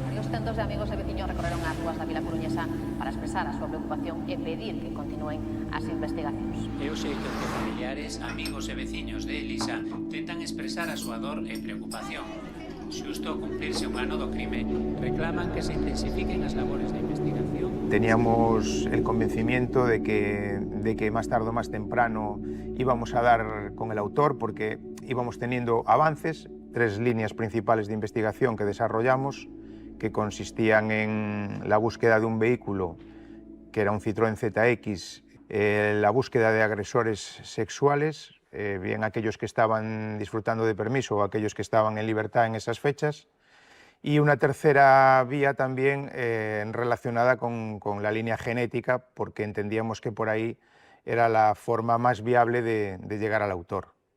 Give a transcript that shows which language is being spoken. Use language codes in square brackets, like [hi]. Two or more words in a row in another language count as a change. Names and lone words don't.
[gl] centos de amigos e veciños recorreron as rúas da vila coruñesa para expresar a súa preocupación e pedir que continúen as investigacións. É o xeito que familiares, amigos e veciños de Elisa tentan expresar a súa dor e preocupación. Xusto ao cumplirse un ano do crime, reclaman que se intensifiquen as labores de investigación. [es] Teníamos el convencimiento de que más tarde o más temprano íbamos a dar con el autor, porque íbamos teniendo avances, 3 líneas principales de investigación que desarrollamos, que consistían en la búsqueda de un vehículo que era un Citroën ZX, la búsqueda de agresores sexuales, bien aquellos que estaban disfrutando de permiso o aquellos que estaban en libertad en esas fechas, y una tercera vía también relacionada con la línea genética, porque entendíamos que por ahí era la forma más viable de llegar al autor.